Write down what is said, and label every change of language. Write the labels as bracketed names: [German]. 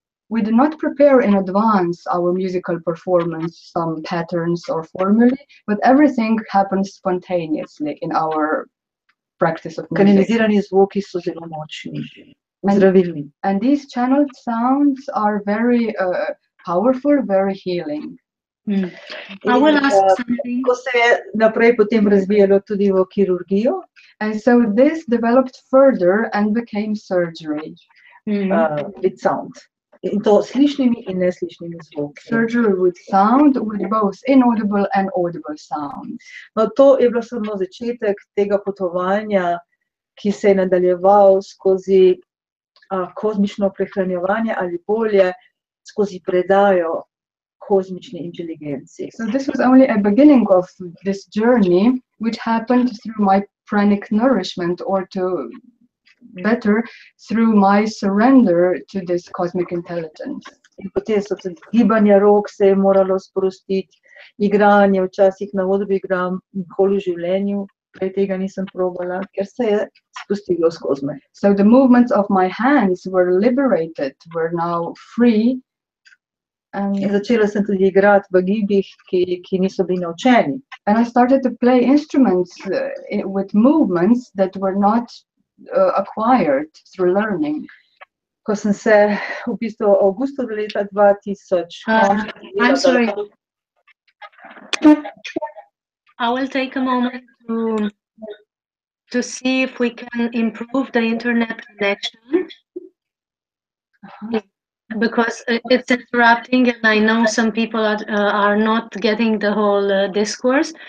[English] We do not prepare in advance our musical performance, some patterns or formulae, but everything happens spontaneously in our practice of music. [Slovenian] Kanalizirani zvoki so zelo močni, zdravilni. [English] And these channeled sounds are very powerful, very healing. I will ask something. [Slovenian] Ko se je naprej potem razvijalo tudi v kirurgijo. [English] And so this developed further and became surgery. With sound. [Slovenian] In to slišnimi in neslišnimi zvoki. [English] Surgery with sound, with both inaudible and audible sounds. [Slovenian] No, to je bilo samo začetek tega potovanja, ki se je nadaljeval skozi kozmično prehranjevanje ali bolje skozi predajo kozmični inteligenci. [English] So this was only a beginning of this journey, which happened through my pranic nourishment, or to better, through my surrender to this cosmic intelligence. [Slovenian] In potem so tudi gibanja rok se je moralo sprostiti, igranje, včasih na odru igram, nikoli v življenju, prej tega nisem probala, ker se je spustilo skozi me. [English] So the movements of my hands were liberated, were now free. [Slovenian] In začela sem tudi igrati v gibih, ki niso bili naučeni. [English] And I started to play instruments with movements that were not acquired through learning. [Slovenian] Ko sem se v bistvu avgusta leta 2000... [English] I'm sorry. I will take a moment to see if we can improve the internet connection. Because it's interrupting, and I know some people are not getting the whole discourse.